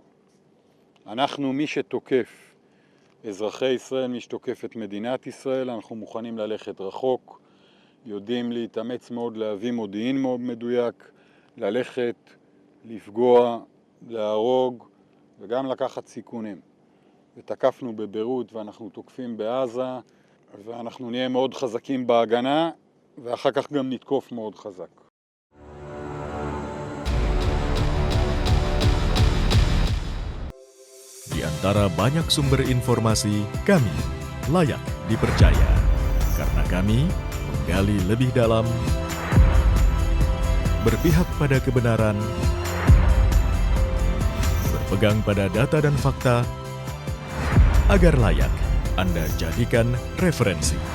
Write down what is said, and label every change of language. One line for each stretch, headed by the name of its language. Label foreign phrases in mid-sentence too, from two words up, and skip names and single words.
Hebrew: אנחנו מי שתוקף אזרחי ישראל, מי שתוקף את מדינת ישראל, אנחנו מוכנים ללכת רחוק, יודעים להתאמץ מאוד, להביא מודיעין מאוד מדויק, ללכת, לפגוע, להרוג וגם לקחת סיכונים. ותקפנו בביירות ואנחנו תוקפים בעזה, ואנחנו נהיה מאוד חזקים בהגנה ואחר כך גם נתקוף מאוד חזק.
Indonesian: Di antara banyak sumber informasi, kami layak dipercaya. Karena kami menggali lebih dalam, berpihak pada kebenaran, berpegang pada data dan fakta, agar layak Anda jadikan referensi.